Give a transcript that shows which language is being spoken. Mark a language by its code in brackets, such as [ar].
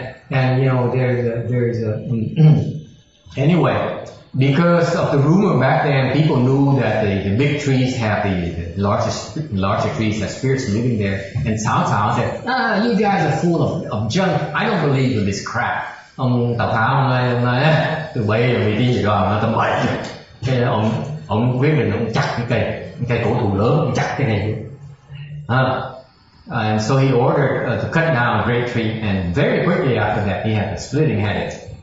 [en] And you know, there's a anyway, because of the rumor back then, people knew that the big trees have the larger trees have spirits living there. And Cao Cao said, you guys are full of junk. I don't believe in this crap. [vi] Ông Tào Tháo ông nói từ bây giờ vì gì rồi nó tầm bậy. Thế ông quyết định ông chặt cái cây cổ thụ lớn, ông chặt cái này. [en] And so he ordered to cut down a great tree, and very quickly after that he had a splitting headache.